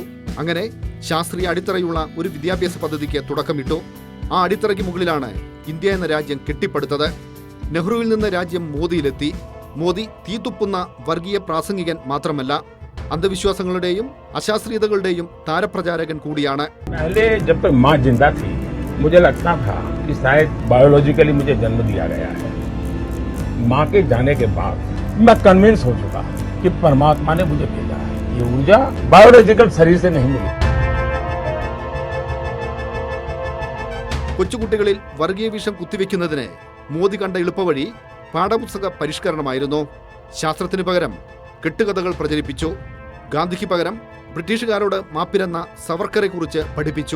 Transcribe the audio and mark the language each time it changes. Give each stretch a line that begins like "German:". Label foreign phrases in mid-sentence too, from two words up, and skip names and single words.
Malayalam: അങ്ങനെ ശാസ്ത്രീയ അടിത്തറയുള്ള ഒരു വിദ്യാഭ്യാസ പദ്ധതിക്ക് തുടക്കമിട്ടു. ആ അടിത്തറയ്ക്ക് മുകളിലാണ് ഇന്ത്യ എന്ന രാജ്യം കെട്ടിപ്പടുത്തത്. നെഹ്റുവിൽ നിന്ന് രാജ്യം മോദിയിലെത്തി. മോദി തീത്തുപ്പുന്ന വർഗീയ പ്രാസംഗികൻ മാത്രമല്ല, അന്ധവിശ്വാസങ്ങളുടെയും അശാസ്ത്രീയതകളുടെയും താരപ്രചാരകൻ കൂടിയാണ്.
Hindi: मुझे लगता था कि शायद बायोलॉजिकली मुझे जन्म दिया गया है. माँ के जाने के बाद मैं कन्विंस हो चुका कि परमात्मा ने मुझे भेजा है. ये ऊर्जा बायोलॉजिकल शरीर से नहीं मिली.
Malayalam: കൊച്ചുകുട്ടികളിൽ വർഗീയ വിഷം കുത്തിവെക്കുന്നതിന് മോദി കണ്ട എളുപ്പവഴി പാഠപുസ്തക പരിഷ്കരണമായിരുന്നു. ശാസ്ത്രത്തിന് പകരം കെട്ടുകഥകൾ പ്രചരിപ്പിച്ചു. ഗാന്ധിക്ക് പകരം ബ്രിട്ടീഷുകാരോട് മാപ്പിരന്ന സവർക്കറെ കുറിച്ച് പഠിപ്പിച്ചു.